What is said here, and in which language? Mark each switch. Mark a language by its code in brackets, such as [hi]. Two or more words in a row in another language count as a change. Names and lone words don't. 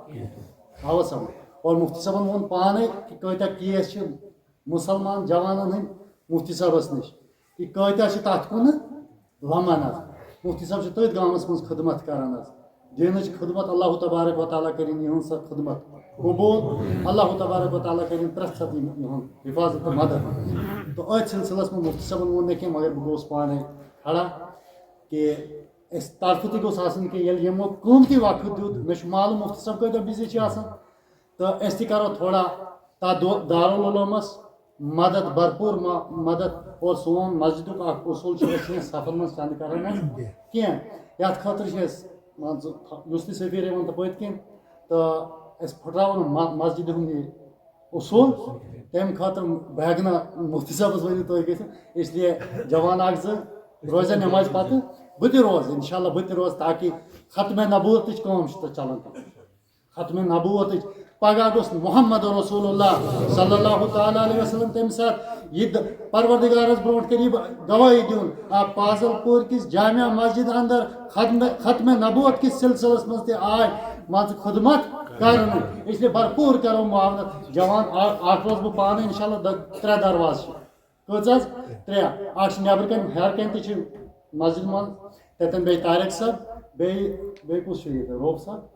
[ks] آوا سمجھ اور مفتی صٲبن ووٚن پانے کہ کۭتیاہ کیس چھِ مُسلمان جوانن ہٕنٛدۍ مفتی صٲبس نِش کہ کۭتیاہ چھِ تتھ کُنہٕ لمان حظ مفتی صٲب چھِ تٔتھۍ گامس منٛز خدمت کران حظ دینٕچ خدمت [ar] اللہ تبارک و تعالیٰ [ks] کرن یہٕنٛز سۄ خدمت قبول [ar] اللہ تبارک و تعالیٰ [ks] کرن پرٛٮ۪تھ ساتہٕ یِہُنٛد حفاظت تہٕ مدد تو أتھۍ سلسلس منٛز مفتی صٲبن ووٚن نہٕ کینٛہہ مگر بہٕ گوٚوُس پانے کھڑا کہ اَسہِ طرفہٕ تہِ گوٚژھ آسُن کہ ییٚلہِ یِمو قۭمتی وقت دیُت مےٚ چھُ معلوم مفتی صٲب کۭتیاہ بِزی چھِ آسان تہٕ أسۍ تہِ کرو تھوڑا تتھ دارالعلومس مدد بھرپور مدد اور سون مسجدُک اکھ اصوٗل چھُ أسۍ چھِنہٕ سفر منٛز چنٛدٕ کران حظ کینٛہہ یتھ خٲطرٕ چھِ أسۍ مان ژٕ یُس تہِ سفیر یِوان تہٕ پٔتۍ کِنۍ تہٕ أسۍ پھٕٹراوو مسجدِ ہُنٛد یہِ اصوٗل تمہِ خٲطرٕ بہٕ ہٮ۪کہٕ نہٕ مفتی صٲبس ؤنِتھ تُہۍ گٔژھِو اسلیے جوان اکھ زٕ روزن نٮ۪مازِ پتہٕ بہٕ تہِ روزٕ [ar] انشاء اللہ [ks] بہٕ تہِ روزٕ تاکہِ ختمِ نبوتٕچ کٲم چھِ تتھ چلان ختمِ نبوتٕچ پگہہ گوٚژھ [ar] محمد رسول اللہ صلی اللہ تعالیٰ علیہ وسلم [ks] تمہِ ساتہٕ یہِ پروردگارس برونٛٹھ کٔرۍ گوٲہی دیُن پازل پوٗر کِس جامع مسجد اندر ختمِ نبوت کِس سلسلس منٛز تہِ آے مان ژٕ خدمت کرنہٕ اسلیے بھرپوٗر کرو معاونت جوان اکھ روزٕ بہٕ پانہٕ [ar] انشاء اللہ [ks] 3 دروازٕ چھِ کٔژ حظ 3 اکھ چھِ نٮ۪برٕ کَنۍ ہیٚرِ کَنۍ تہِ چھِ مسجد منٛز تتٮ۪ن بیٚیہِ طارق صٲب بیٚیہِ کُس چھُ ییٚتہِ روف صٲب